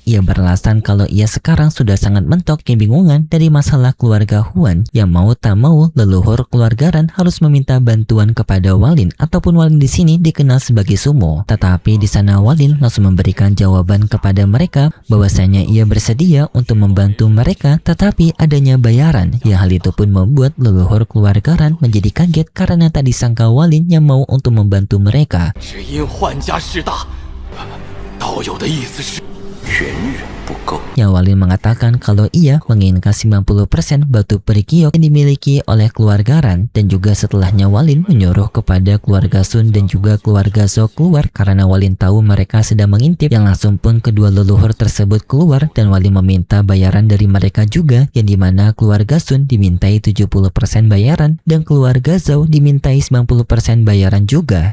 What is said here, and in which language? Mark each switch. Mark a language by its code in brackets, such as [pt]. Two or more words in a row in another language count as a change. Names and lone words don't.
[id] Ia beralasan kalau ia sekarang sudah sangat mentok kebingungan dari masalah keluarga Huan, yang mau tak mau leluhur keluarga Ran harus meminta bantuan kepada Walin, ataupun Walin di sini dikenal sebagai Sumo. Tetapi di sana Walin langsung memberikan jawaban kepada mereka bahwasanya ia bersedia untuk membantu mereka, tetapi adanya bayaran. Yang hal itu pun membuat leluhur keluarga Ran menjadi kaget karena tak disangka Walin yang mau untuk membantu mereka. [zh] 只因幻家势大，道友的意思是远远不够。 [id] Yang Walin mengatakan kalau ia menginginkan 90% batu perikiok yang dimiliki oleh keluarga Ran, dan juga setelahnya Walin menyuruh kepada keluarga Sun dan juga keluarga Zhou keluar karena Walin tahu mereka sedang mengintip. Yang langsung pun kedua leluhur tersebut keluar dan Walin meminta bayaran dari mereka juga, yang dimana keluarga Sun dimintai 70% bayaran dan keluarga Zhou dimintai 90% bayaran juga.